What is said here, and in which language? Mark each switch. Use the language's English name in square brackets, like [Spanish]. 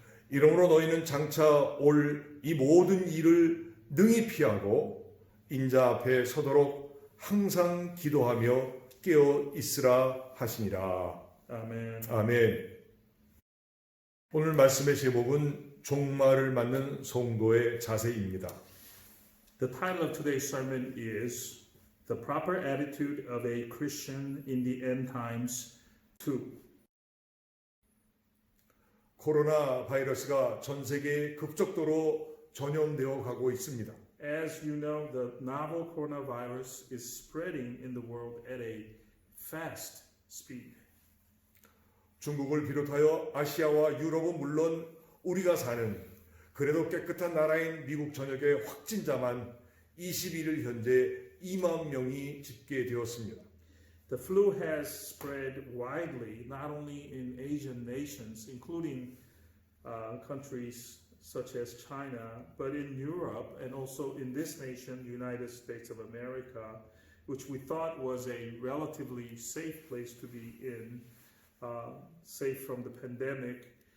[Korean] 이러므로 너희는 장차 올 이 모든 일을 능히 피하고 인자 앞에 서도록 항상 기도하며 깨어 있으라 하시니라. [English] Amen. [Korean] 아멘. 오늘 말씀의 제목은 종말을 맞는 성도의 자세입니다. [English] The title of today's sermon is The Proper Attitude of a Christian in the End Times 2. [Korean] 코로나 바이러스가 전 세계에 급속도로 전염되어 가고 있습니다. [English] As you know, the novel coronavirus is spreading in the world at a fast speed. [Korean] 중국을 비롯하여 아시아와 유럽은 물론 우리가 사는 그래도 깨끗한 나라인 미국 전역의 확진자만 21일 현재 2만 명이 집계되었습니다. [English] The flu has spread widely, not only in Asian nations, including countries such as China, but in Europe and also in this nation, United States of America, which we thought was a relatively safe place to be in, safe from the pandemic.